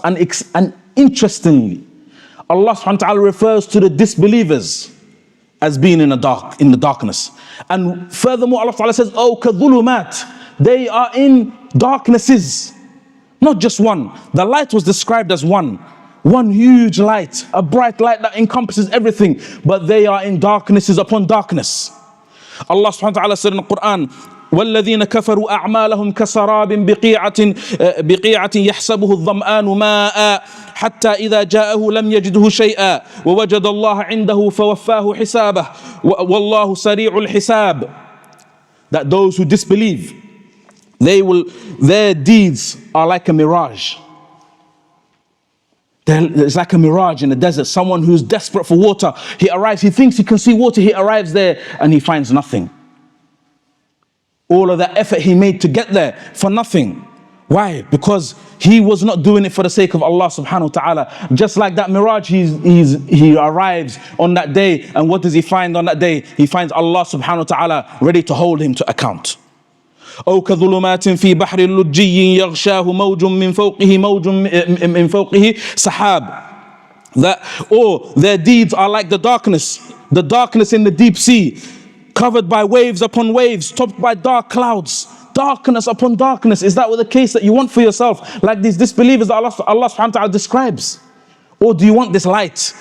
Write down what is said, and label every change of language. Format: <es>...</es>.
<en>And interestingly, Allah subhanahu wa ta'ala refers to the disbelievers as being in the darkness. And furthermore, Allah ta'ala says, oh, kadhulumat, they are in darknesses. Not just one. The light was described as one huge light, a bright light that encompasses everything, but they are in darknesses upon darkness.</en> <ar>Allah subhanahu wa ta'ala said in the Qur'an, وَالَّذِينَ كَفَرُوا أَعْمَالَهُمْ كَسَرَابٍ بِقِيعَةٍ يَحْسَبُهُ الظَّمْآنُ مَاءً حَتَّى إِذَا جَاءَهُ لَمْ يَجِدْهُ شَيْئًا وَوَجَدَ اللَّهَ عِنْدَهُ فَوَفَّاهُ حِسَابَهُ وَاللَّهُ سَرِيعُ الْحِسَابِ.</ar> <en>That those who disbelieve, their deeds are like a mirage. It's like a mirage in the desert. Someone who's desperate for water, he arrives, he thinks he can see water, he arrives there and he finds nothing. All of that effort he made to get there for nothing. Why? Because he was not doing it for the sake of Allah subhanahu wa ta'ala. Just like that mirage, he arrives on that day, and what does he find on that day? He finds Allah subhanahu wa ta'ala ready to hold him to account.</en> <ar>أو كظلمات في بحر اللجي يغشاه موج من فوقه سحاب.</ar> <en>That their deeds are like the darkness in the deep sea, covered by waves upon waves, topped by dark clouds. Darkness upon darkness. Is that the case that you want for yourself? Like these disbelievers that Allah subhanahu wa ta'ala describes? Or do you want this light?</en>